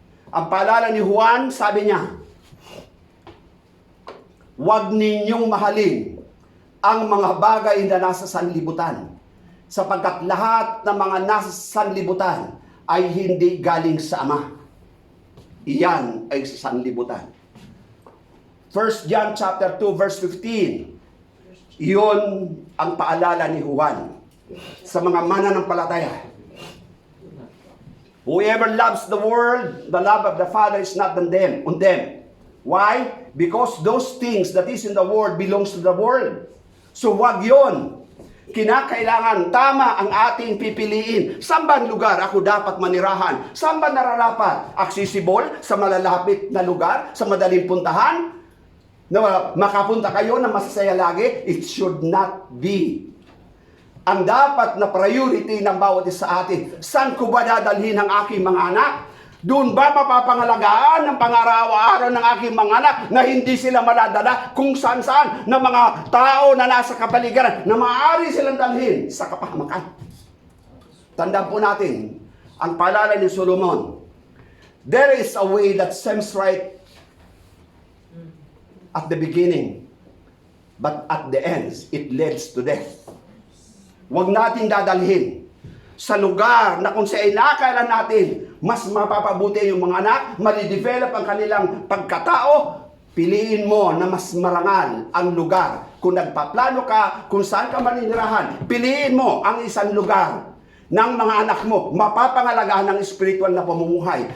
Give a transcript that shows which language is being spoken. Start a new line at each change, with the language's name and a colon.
Filipino: Ang paalala ni Juan, sabi niya, huwag ninyong mahalin ang mga bagay na nasa sanlibutan, sapagkat lahat ng mga nasa sanlibutan ay hindi galing sa Ama. Iyan ay sa sanlibutan. 1 John
English: chapter 2 verse 15.
Filipino: Iyon ang paalala ni Juan sa mga mananampalataya.
English: Whoever loves the world, the love of the Father is not on them. Why? Because those things that is in the world belongs to the world.
Filipino: So wag yon. Kinakailangan tama ang ating pipiliin. Saan ba ang lugar ako dapat manirahan? Saan ba nararapat? Accessible sa malalapit na lugar? Sa madaling puntahan? Na makapunta kayo na masasaya lagi?
English: It should not be.
Filipino: Ang dapat na priority ng bawat isa sa atin, saan ko ba dadalhin ang aking mga anak? Doon ba mapapangalagaan ng pangaraw-araw ng aking mga anak na hindi sila maladala kung saan-saan ng mga tao na nasa kapaligiran na maaari silang dalhin sa kapahamakan? Tandaan po natin ang paalala ni Solomon.
English: There is a way that seems right at the beginning, but at the end, it leads to death.
Filipino: Huwag nating dadalhin sa lugar na kung sa inakala natin, mas mapapabuti yung mga anak, malidevelop ang kanilang pagkatao, piliin mo na mas marangal ang lugar. Kung nagpaplano ka, kung saan ka maninirahan, piliin mo ang isang lugar ng mga anak mo, mapapangalagaan ng spiritual na pamumuhay.